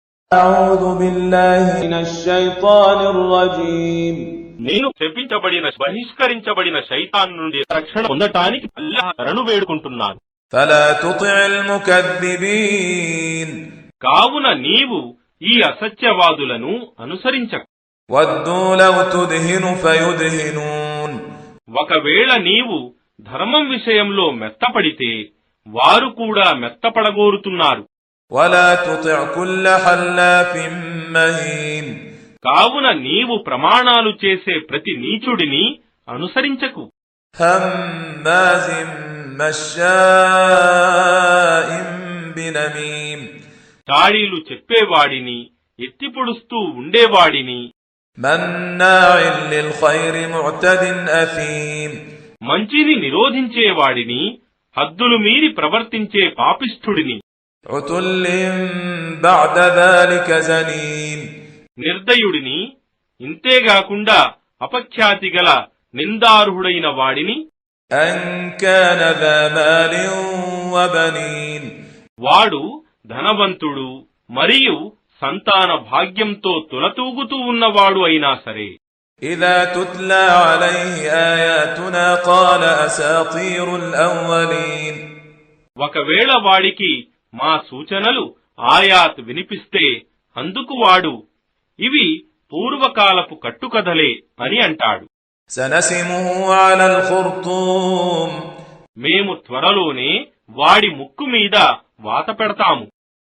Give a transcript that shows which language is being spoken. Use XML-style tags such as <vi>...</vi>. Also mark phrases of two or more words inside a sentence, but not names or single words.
<ar>أعوذ بالله من الشيطان الرجيم</ar> <te>నేను శపించబడిన బహిష్కరించబడిన శైతాన్ నుండి రక్షణ పొందటానికి అల్లాహ్ శరణు వేడుకుంటున్నాను.</te> <ar>فلا تطع المكذبين</ar> <te>కావున నీవు ఈ అసత్యవాదులను అనుసరించకు.</te> <ar>ودوا لو تدهن فيدهنون</ar> <te>ఒకవేళ నీవు ధర్మం విషయంలో మెత్తపడితే వారు కూడా మెత్తపడగోరుతున్నారు.</te> <ar>ولا تطع كل حلاف مهين</ar> <te>కావున నీవు ప్రమాణాలు చేసే ప్రతి నీచుడిని అనుసరించకు.</te> <ar>هماز مشاء بنميم</ar> <te>చాడీలు చెప్పేవాడిని, ఎత్తిపొడుస్తూ ఉండేవాడిని,</te> <ar>مناع للخير معتد أثيم</ar> <te>మంచిని నిరోధించేవాడిని, హద్దులు మీరి ప్రవర్తించే పాపిష్ఠుడిని,</te> <ar>عتل بعد ذلك زنيم</ar> <te>నిర్దయుడిని, ఇంతేగాకుండా అపఖ్యాతి గల నిందార్హుడైన వాడిని,</te> <ar>أن كان ذا مال وبنين</ar> <te>వాడు ధనవంతుడు మరియు సంతాన భాగ్యంతో తులతూగుతూ ఉన్నవాడు అయినా సరే.</te> <ar>إذا تتلى عليه آياتنا قال أساطير الأولين</ar> <te>ఒకవేళ వాడికి మా సూచనలు ఆయాత్ వినిపిస్తే అందుకు వాడు ఇవి పూర్వకాలపు కట్టుకథలే అని అంటాడు.</te> <ar>سنسمه على الخرطوم</ar> <te>మేము త్వరలోనే వాడి ముక్కు మీద వాత పెడతాము.</te>